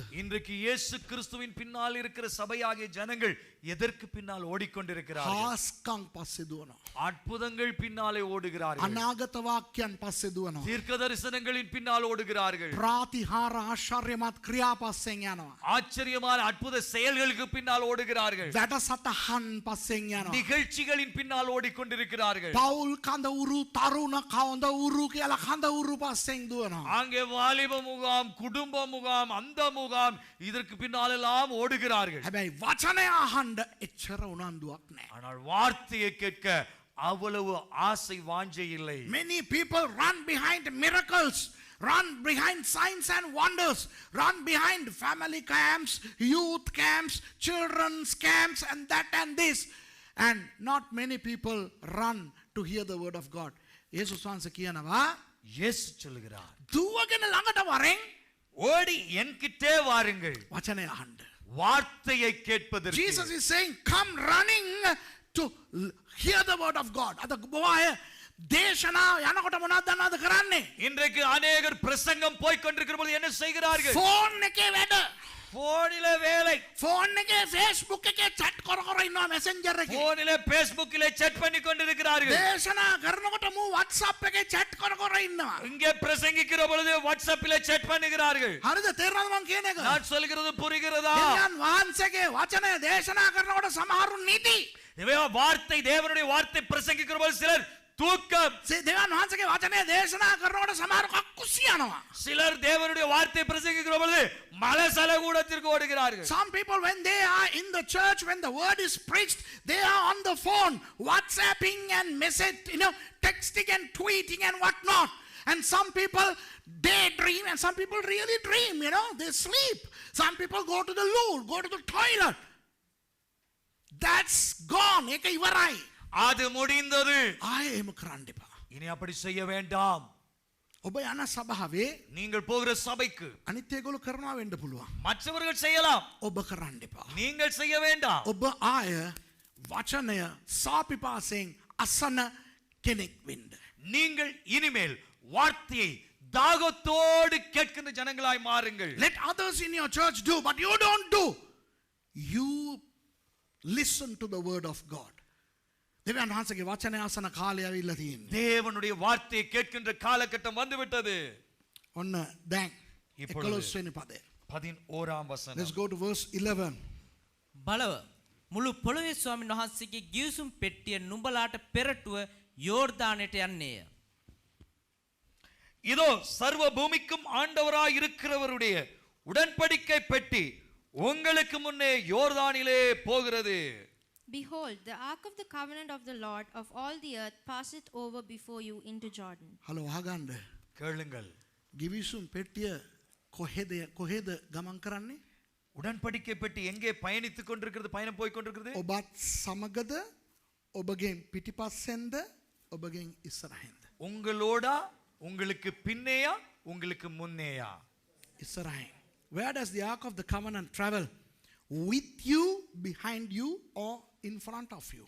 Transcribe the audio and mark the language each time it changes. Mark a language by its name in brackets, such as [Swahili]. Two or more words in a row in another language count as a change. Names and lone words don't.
[Tamil] இன்றைக்கு இயேசு கிறிஸ்துவின் பின்னால் இருக்கிற சபையாகிய ஜனங்கள் எதற்கு பின்னால் ஓடிக்கொண்டிருக்கிறார்கள்? [Sinhala] හාස්කම් පස්සේ දුවනවා. [Tamil] அற்புதங்கள் பின்னாலே ஓடுகிறார்கள். [Sinhala] අනාගත வாක්‍යයන් පස්සේ දුවනවා. [Tamil] தீர்க்க தரிசனங்களின் பின்னால் ஓடுகிறார்கள். [Sinhala] ප්‍රාතිහාර ආශ්චර්යමත් ක්‍රියා පස්සෙන් යනවා. [Tamil] ஆச்சரியமான அற்புத செயல்களுக்கு பின்னால் ஓடுகிறார்கள். [Sinhala] වැඩසටහන් පස්සෙන් යනවා. [Tamil] நிகழ்ச்சிகளின் பின்னால் ஓடிக்கொண்டிருக்கிறார்கள். [Sinhala] පවුල් කඳ උරු තරුණ කවඳ උරු කියලා කඳ උරු පස්සෙන් දුවනවා. [Tamil] அங்கே வாலிப முகாம், குடும்ப முகாம், அந்த முகாம், இதற்கு பின்னால் எல்லாம் ஓடுகிறார்கள். [Sinhala] හැබැයි වචනය අහන්න එච්චර උනන්දුවක් නැහැ. [Tamil] ஆனால் வார்த்தையை கேட்க அவ்வளவு ஆசை வாஞ்சை இல்லை. [English] Many people run behind miracles, run behind signs and wonders, run behind family camps, youth camps, children's camps, and that and this. And not many people run to hear the word of God. [Sinhala] යේසුස් වහන්සේ කියනවා [Tamil] இயேசு சொல்லுகிறார், [Sinhala] දුවගෙන ළඟට වරෙන් [Tamil] ஓடி என்கிட்டே வாருங்கள் [Sinhala] වචනය අහන්න. [Tamil] வார்த்தையை கேட்பதற்கு. [English] Jesus is saying, come running to hear the word of God. [Sinhala] අද බොහෝ දේශනා යනකොට මොනවද දන්නවද කරන්නේ? [Tamil] இன்றைக்கு அநேகர் பிரசங்கம் போய் கொண்டிருக்கிற பொழுது என்ன செய்கிறார்கள்? [Sinhala] ෆෝන් එකේ වැඩ. [Tamil] போனிலே வேலை. [Sinhala] ෆෝන් එකේ Facebook එකේ chat කර කර ඉන්නවා messenger එකේ. [Tamil] போனிலே Facebookலே chat பண்ணி கொண்டிருக்கிறார்கள். [Sinhala] දේශනා කරනකොට මූ WhatsApp එකේ chat කර කර ඉන්නවා. [Tamil] இங்கே பிரசங்கிக்கிற பொழுது வாட்ஸ்அப்பிலே chat பண்ணுகிறார்கள். [Sinhala] හරිද? තේරෙනවද මං කියන එක? [Tamil] நான் சொல்கிறது புரிகிறதா? [Sinhala] දෙවියන් වහන්සේගේ වචනය දේශනා කරනකොට සමහරු නිදි. [Tamil] வார்த்தை, தேவனுடைய வார்த்தை பிரசங்கிக்கிற பொழுது சிலர் தூக்கம். [Sinhala] දෙවියන් වහන්සේගේ වචනය දේශනා කරනකොට සමහරු කක්කුසි යනවා. [Tamil] சிலர் தேவனுடைய வார்த்தை பிரசங்கிக்கிற பொழுது மலசல கூடத்திற்கு ஓடுகிறார்கள். [English] Some people, when they are in the church, when the word is preached, they are on the phone, WhatsApping and texting and tweeting and whatnot. And some people daydream, and some people really dream, they sleep. Some people go to the loo, go to the toilet. That's gone. [Sinhala] ඒක ඉවරයි. [Tamil] அது முடிந்தது. [Sinhala] ආයේ එහෙම කරන්න එපා. [Tamil] இனி அப்படி செய்ய வேண்டாம். [Sinhala] ඔබ යන සභාවේ [Tamil] நீங்கள் போகிற சபைக்கு [Sinhala] අනිත් ඒගොල්ලෝ කරනවා වෙන්න පුළුවන්. [Tamil] மற்றவர்கள் செய்யலாம், [Sinhala] ඔබ කරන්න එපා. [Tamil] நீங்கள் செய்ய வேண்டாம். [Sinhala] ඔබ ආය වචනය සාපිපාසෙන් අසන කෙනෙක් වෙන්න. [Tamil] நீங்கள் இனிமேல் வார்த்தையை தாகத்தோடு கேட்கின்ற ஜனங்களாய் மாறுங்கள். [English] Let others in your church do, but you don't do. You listen to the word of God. [Sinhala] දෙවියන් වහන්සේගේ වචනය අසන කාලය ඇවිල්ලා තියෙන්නේ. [Tamil] தேவனுடைய வார்த்தையை கேட்கின்ற காலகட்டம் வந்து விட்டது. [Sinhala] ඔන්න දැන් [Tamil] இப்பொழுது [Sinhala] 11 වෙනි පදය. [Tamil] 11ாம் வசனம். [English] Let's go to verse 11. [Sinhala] බලව මුළු පොළොවේ ස්වාමීන් වහන්සේගේ ගිවිසුම් පෙට්ටිය නුඹලාට පෙරටුව யோர்தானයට යන්නේය. [Tamil] இதோ சர்வ பூமிக்கும் ஆண்டவராய் இருக்கிறவருடைய உடன்படிக்கை பெட்டி உங்களுக்கு முன்னே யோர்தானிலே போகிறது. [English] Behold, the ark of the covenant of the Lord of all the earth passeth over before you into Jordan. [Sinhala] හලෝ අහගන්න. [Tamil] கேளுங்கள். [Sinhala] ගිවිසුම් පෙට්ටිය කොහෙද ගමන් කරන්නේ? [Tamil] உடன்படிக்கை பெட்டி எங்கே பயணித்துக் கொண்டிருக்கிறது? பயணம் போய் கொண்டிருக்கிறது. [Sinhala] ඔබත් සමගද ඔබගෙන් පිටිපස්සෙන්ද ඔබගෙන් ඉස්සරහින්ද? [Tamil] உங்களோடா, உங்களுக்கு பின்னேயா, உங்களுக்கு முன்னேயா? [Sinhala] ඉස්සරහින්. [English] Where does the ark of the covenant travel? With you, behind you, or in front of you?